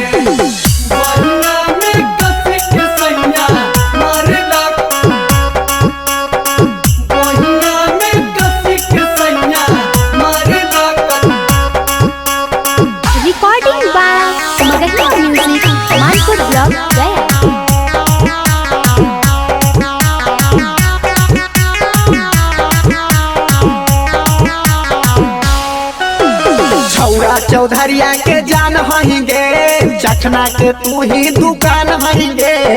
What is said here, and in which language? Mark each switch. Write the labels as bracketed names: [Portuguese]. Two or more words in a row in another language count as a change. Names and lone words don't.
[Magahi] बन्ना में कसी के सैया मारला, बन्ना में कसी के सैया मारला। [English] recording by Magahiya Music, Manpur block, गया। [Magahi] छौरा चौधरिया के जान हहींगे, चखना के तू ही दुकान हहींगे।